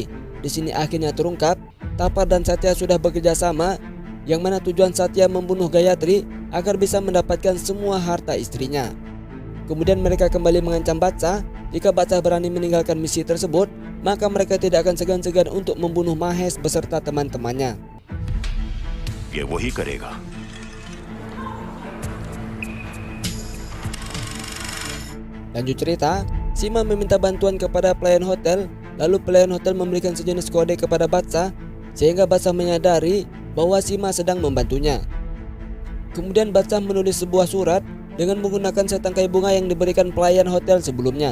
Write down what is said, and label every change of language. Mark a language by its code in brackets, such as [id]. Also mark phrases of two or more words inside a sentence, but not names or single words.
[id] Di sini akhirnya terungkap, Tapar dan Satya sudah bekerja sama, yang mana tujuan Satya membunuh Gayatri agar bisa mendapatkan semua harta istrinya. Kemudian mereka kembali mengancam Batsa, jika Batsa berani meninggalkan misi tersebut, maka mereka tidak akan segan-segan untuk membunuh Mahesh beserta teman-temannya. [hi] ये वही करेगा। [id] Lanjut cerita, Sima meminta bantuan kepada pelayan hotel, lalu pelayan hotel memberikan sejenis kode kepada Batsa, sehingga Batsa menyadari bahwa Sima sedang membantunya. Kemudian Batsa menulis sebuah surat dengan menggunakan setangkai bunga yang diberikan pelayan hotel sebelumnya.